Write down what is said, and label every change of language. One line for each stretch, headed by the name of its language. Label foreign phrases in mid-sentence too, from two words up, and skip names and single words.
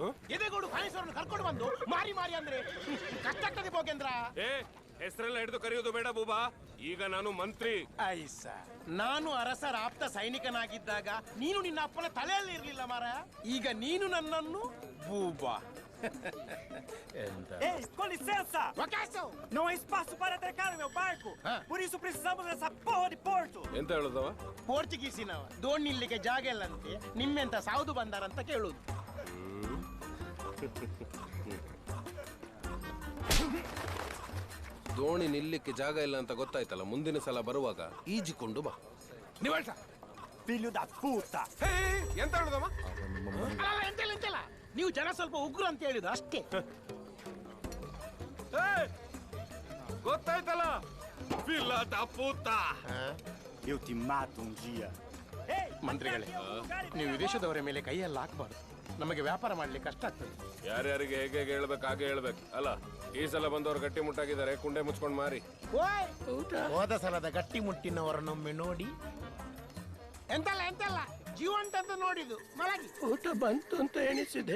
Kannada: ಎದೆಗೋಡು ಕಾಯಿಸೋರನ್ನು ಕರ್ಕೊಂಡು ಬಂದು ಮಾರಿ ಮಾರಿ ಅಂದ್ರೆ ಕಷ್ಟ ಆಗ್ತದೆ ಭೋಗೇಂದ್ರ. ಹೆಸರೆಲ್ಲ ಹಿಡಿದು ಕರೆಯೋದು ಬೇಡ ಬೂಬಾ. ಈಗ ನಾನು ಮಂತ್ರಿ. ಐಸ ನಾನು ಅರಸರ ಆಪ್ತ ಸೈನಿಕನಾಗಿದ್ದಾಗ ನೀನು ನಿನ್ನ ಅಪ್ಪನ ತಲೆಯಲ್ಲಿ ಇರ್ಲಿಲ್ಲ ಮಾರಾಯ. ಈಗ ನೀನು ನನ್ನನ್ನು ಬೂಬಾ.
Portuguese: Com licença! Não há espaço para atracar o meu barco. Por isso precisamos dessa porra de porto.
Kannada: ಎಂತ ಹೇಳುದವ? ಪೋರ್ಚುಗೀಸಿನವ ದೋಣಿ ನಿಲ್ಲಿಗೆ ಜಾಗ ಇಲ್ಲಂತೆ, ನಿಮ್ಮೆಂತ ಸಾವುದು ಬಂದಾರಂತ ಕೇಳುದು. ದೋಣಿ ನಿಲ್ಲಿಕ್ಕೆ ಜಾಗ ಇಲ್ಲ ಅಂತ ಗೊತ್ತಾಯ್ತಲ್ಲ, ಮುಂದಿನ ಸಲ ಬರುವಾಗ ಈಜಿಕೊಂಡು ಬಾ. ನೀವಳ್ಸ
Portuguese: Filho da puta!
Kannada: ಎಂತ ಹೇಳುದವ? ಎಂತೆಲ್ಲ ನೀವು ಜನ ಸ್ವಲ್ಪ ಉಗ್ರ ಅಂತ ಹೇಳಿದ್ರು ಅಷ್ಟೇ. ಗೊತ್ತಾಯ್ತಲ್ಲ,
Portuguese: filho da puta. Eu te mato um dia.
Kannada: ಮಂತ್ರಿಗಳೇ, ನೀವು ವಿದೇಶದವರ ಮೇಲೆ ಕೈಯೆಲ್ಲ ಹಾಕಬಾರ್ದು. ನಮಗೆ ವ್ಯಾಪಾರ ಮಾಡ್ಲಿಕ್ಕೆ ಕಷ್ಟ ಆಗ್ತದೆ. ಯಾರ್ಯಾರಿಗೆ ಹೇಗೆ ಹೇಳ್ಬೇಕು ಹಾಗೆ ಹೇಳ್ಬೇಕು ಅಲ್ಲ. ಈ ಸಲ ಬಂದವರು ಗಟ್ಟಿ ಮುಟ್ಟಾಗಿದ್ದಾರೆ, ಕುಂಡೆ ಮುಚ್ಕೊಂಡು ಮಾರಿ. ಹೋದ ಸಲದ ಗಟ್ಟಿ ಮುಟ್ಟಿನವರನ್ನೊಮ್ಮೆ ನೋಡಿ. ಎಂತಲ್ಲ ಜೀವಂತ ಅಂತ ನೋಡಿದ್ದು ಮಲಗಿ ಊಟ ಬಂತು ಅಂತ ಎಣಿಸಿದೆ.